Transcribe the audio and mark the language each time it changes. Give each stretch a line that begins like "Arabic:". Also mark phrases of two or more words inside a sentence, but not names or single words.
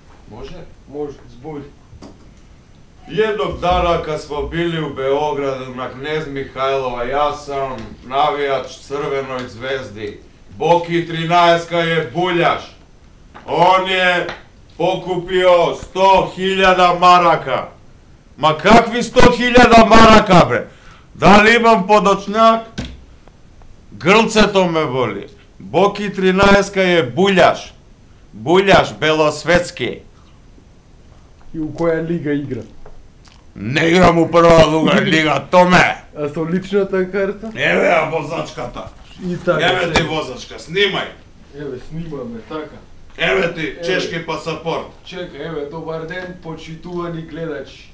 Macedonian: Може? Може, збори.
Serbian: Едnog дана kad smo bili u Beogradu na Knez Mihajlova, ja sam navijač Crvenoj zvezdi. Boki 13 je buljaš. On je pokupio 100.000 maraka. Ma kakvi 100.000 maraka, bre? Da li imam podočnjak? Grlceto me boli. Boki 13 je buljaš. Buljaš belosvetski.
Macedonian: И у која лига игра? Не играм у прва лига, Томе. А со личната карта? Еве ја возачката. И така. Еве ти возачка, снимај. Еве, снимаме, така. Еве ти чешки пасапорт. Чекај, еве, добар ден, почитувани гледачи.